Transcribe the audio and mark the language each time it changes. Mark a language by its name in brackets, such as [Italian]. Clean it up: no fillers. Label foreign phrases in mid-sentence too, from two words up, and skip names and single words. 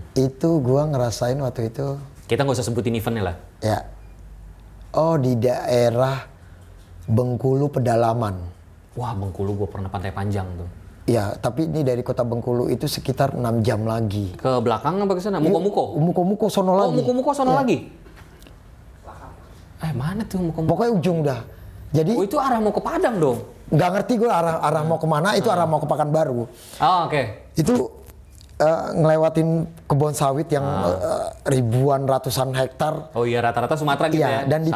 [Indonesian] Itu gua ngerasain waktu itu. Kita nggak usah sebutin eventnya lah. Ya. Oh, di daerah Bengkulu Pedalaman. Wah, Bengkulu gua pernah Pantai Panjang tuh. Ya, tapi ini dari kota Bengkulu itu sekitar 6 jam lagi. Ke belakang apa ke sana? Muko-muko? Muko-muko sono lagi. Oh, muko-muko sono lagi? mana tuh mau ke Pokoknya ujung dah. Jadi itu arah mau ke Padang dong. Nggak ngerti gue arah mau kemana, itu arah mau ke Pekanbaru. Oke. Itu ngelewatin kebun sawit yang ribuan ratusan hektar. Oh iya, rata-rata Sumatera gitu ya. Dan di